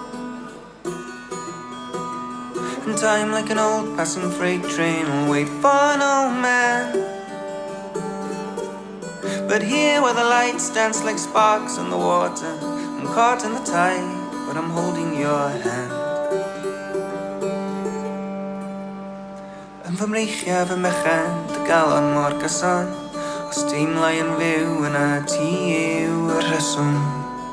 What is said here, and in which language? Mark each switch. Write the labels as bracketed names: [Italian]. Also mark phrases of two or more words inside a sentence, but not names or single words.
[English] and time like an old passing freight train will wait for no man. But here where the lights dance like sparks on the water, I'm caught in the tide, but I'm holding your hand. [Welsh] Yn fy mreichiau fy mechan dy galon mor gyson, os teimlau yn fyw yna ti yw y rheswm.